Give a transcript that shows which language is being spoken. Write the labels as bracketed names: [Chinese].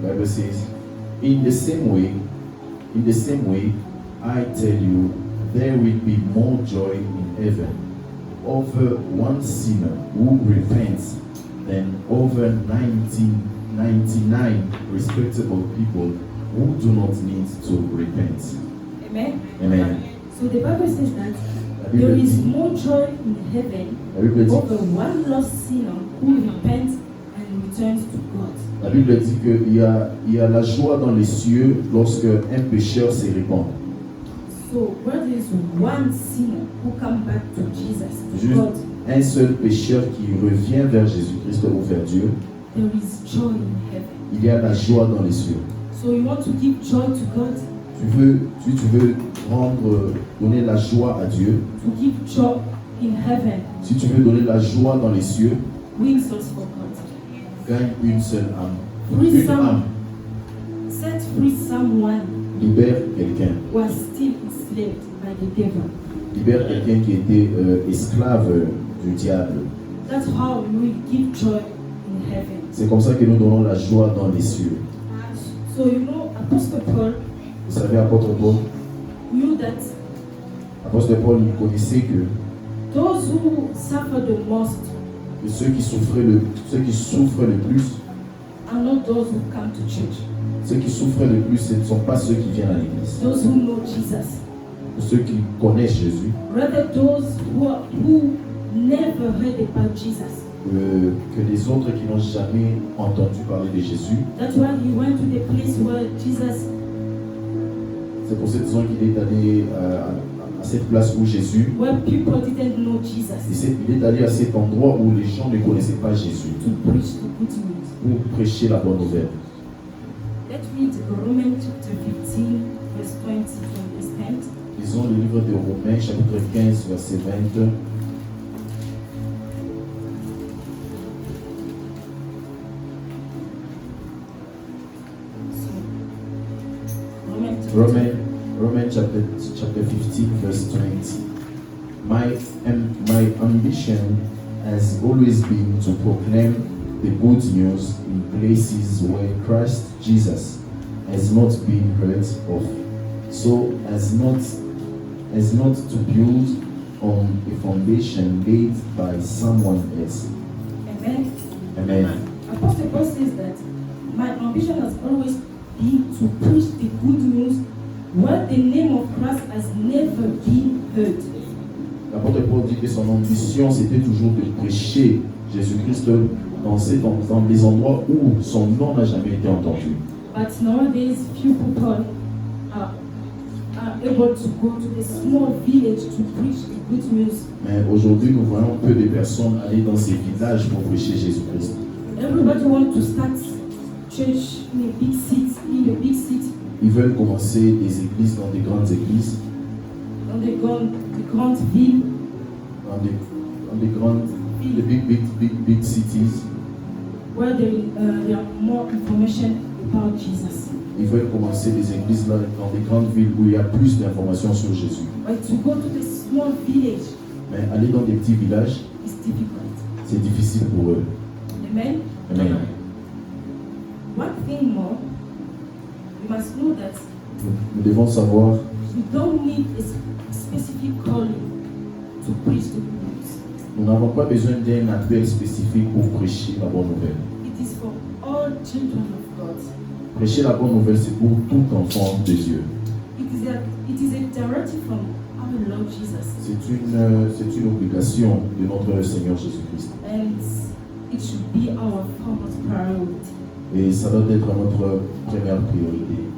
[English] The Bible says, In the same way, I tell you, there will be more joy in heaven over one sinner who repents than over 99 respectable people who do not need to repent. Amen. Amen. So the Bible says that there is more joy in heaven [French] La Bible dit, [English] over one lost sinner who repents and returns to God. [French] la Bible dit qu'il y a la joie dans les cieux lorsque un pécheur se répand. [English] So where there is one sinner who comes back to Jesus, to [French] Juste [English] God, [French] un seul pécheur qui revient vers Jésus-Christ ou vers Dieu, [English] there is joy in heaven. [French] il y a la joie dans les cieux. [English] So you want to give joy to God, [French] Tu veux donner la joie à Dieu, [English] to give joy in heaven, [French] si tu veux donner la joie dans les cieux, [English] win souls for God. [French] gagne une seule âme. [English] Free [French] Une âme. [English] Set free someone [French] Libère quelqu'un. [English] who was still enslaved by the devil. [French] Libère quelqu'un qui était esclave du diable. [English] That's how we give joy in heaven. [French] C'est comme ça que nous donnons la joie dans les cieux. [English] So you know, Apostle Paul [French] Vous savez, apôtre Paul, [English] knew that [French] apôtre Paul, il connaissait que [English] those who suffer the most [French] ceux qui souffrent le plus, [English] are not those who come to church. [French] ceux qui souffrent le plus, ce ne sont pas ceux qui viennent à l'église. [English] Those who know Jesus. [French] Ceux qui connaissent Jésus, [English] Rather those who never heard about Jesus. [French] que les autres qui n'ont jamais entendu parler de Jésus. [English] That's why he went to the place where Jesus [French] C'est pour cette raison qu'il est allé à à cette place où Jésus, [English] where people didn't know Jesus, [French] il est allé à cet endroit où les gens ne connaissaient pas Jésus [English] to preach the good news. [French] pour prêcher la bonne nouvelle. [English] Let's read Romans chapter 15, verse 20 to understand. [French] Lisons le livre de Romains, chapitre 15, verset 20. [English] So, Romans chapter 15, verse 20. My ambition has always been to proclaim the good news in places where Christ Jesus has not been heard of, so as not to build on a foundation laid by someone else. amen. [French] Amen. [English] Apostle Paul says that my ambition has always been to preach the good news where the name of Christ has never been heard. [French] L'apôtre Paul dit que son ambition, c'était toujours de prêcher Jésus-Christ dans des endroits où son nom n'a jamais été entendu. [English] But nowadays, few people are able to go to a small village to preach the good news. [French] Mais aujourd'hui, nous voyons peu de personnes aller dans ces villages pour prêcher Jésus-Christ. [English] Everybody wants to start church in a big city, [French] Ils veulent commencer des églises dans des grandes églises, dans des grandes villes, dans des grandes, [English] the big cities. where there are more information about Jesus. [French] Ils veulent commencer des églises là, dans des grandes villes où il y a plus d'informations sur Jésus. [English] But to go to the small village [French] Mais aller dans des petits villages, [English] is difficult. [French] c'est difficile pour eux. [English] Amen. [French] Amen. [English] One thing more, we must know that [French] Nous devons savoir, [English] we don't need a specific calling to preach the good news. [French] nous n'avons pas besoin d'un appel spécifique pour prêcher la bonne nouvelle. [English] It is for all children of God. [French] Prêcher la bonne nouvelle, c'est pour tout enfant de Dieu. [English] It is a directive from our Lord Jesus, [French] C'est une obligation de notre Seigneur Jésus-Christ. [English] and it should be our foremost priority. [French] Et ça doit être notre première priorité.